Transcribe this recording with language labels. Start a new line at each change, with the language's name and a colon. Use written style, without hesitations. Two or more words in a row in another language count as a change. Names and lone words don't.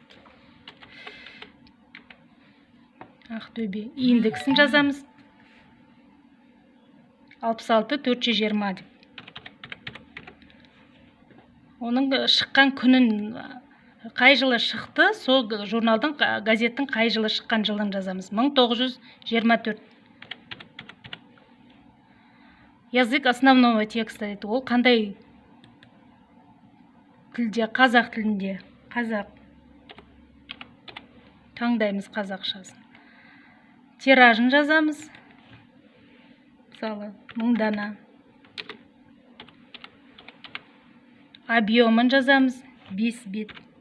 Kazakh: Индексін жазамыз. 66420 деп. Оның шыққан күнін, қай жылы шықты, сол журналдың, газеттің қай жылы шыққан жылын жазамыз. 1924.
Russian: Язык основного текста дейді.
Kazakh: Ол қандай тілде? Қазақ тілінде. Қазақ. Таңдаймыз қазақшасын. Тиражын жазамыз. Мысалы, 1000 дана. Объемын жазамыз. 5 бет.